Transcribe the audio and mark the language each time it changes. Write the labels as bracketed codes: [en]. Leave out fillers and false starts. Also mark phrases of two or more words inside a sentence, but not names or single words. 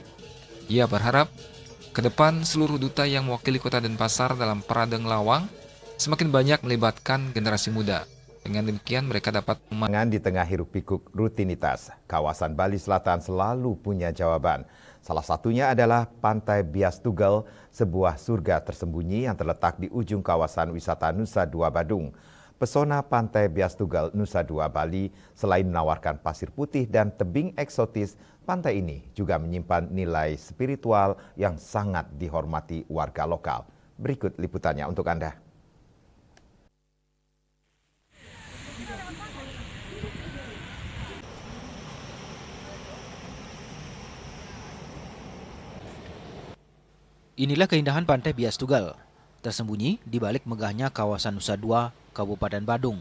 [id] Ia berharap ke depan seluruh duta yang mewakili Kota Denpasar dalam Parade Ngelawang semakin banyak melibatkan generasi muda. Dengan demikian mereka dapat di tengah hiruk-pikuk rutinitas. Kawasan Bali Selatan selalu punya jawaban. Salah satunya adalah Pantai Bias Tugel, sebuah surga tersembunyi yang terletak di ujung kawasan wisata Nusa Dua Badung. Pesona Pantai Bias Tugel, Nusa Dua, Bali, selain menawarkan pasir putih dan tebing eksotis, pantai ini juga menyimpan nilai spiritual yang sangat dihormati warga lokal. Berikut liputannya untuk Anda. Inilah keindahan Pantai Bias Tugel, tersembunyi di balik megahnya kawasan Nusa Dua, Kabupaten Badung.